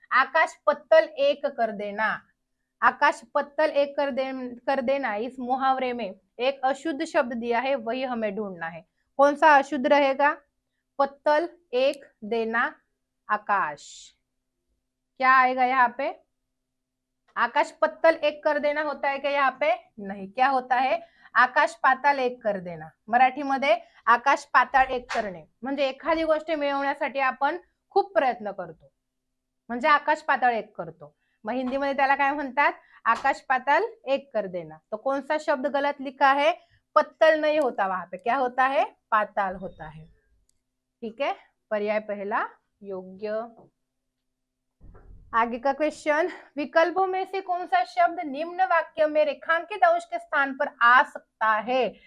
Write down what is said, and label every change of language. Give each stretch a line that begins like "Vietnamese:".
Hindi: आकाश पत्तल एक कर देना, आकाश पत्तल एक कर देना, इस मुहावरे में एक अशुद्ध शब्द दिया है, वही हमें ढूंढना है। कौन सा अशुद्ध रहेगा? पत्तल एक देना, आकाश। क्या आएगा यहाँ पे? आकाश पत्तल एक कर देना होता है क्या यहाँ पे? नहीं, क्या होता है? आकाश पाताल एक कर देना।
Marathi: मराठीमध्ये आकाश पाताळ एक करणे म्हणजे एखादी गोष्ट मिळवण्यासाठी आपण खूप प्रयत्न करतो, म्हणजे आकाश पाताळ एक करतो। मग हिंदीमध्ये त्याला काय म्हणतात?
Hindi: आकाश पाताल एक कर देना। तो कौन सा शब्द गलत लिखा है? पत्तल नहीं होता, वहां पे क्या होता है? पाताल होता है। ठीक है, पर्याय पहला योग्य। आगे का क्वेश्चन, विकल्पों में से कौन सा शब्द निम्न वाक्य में रेखांकित अंश के स्थान पर आ सकता है?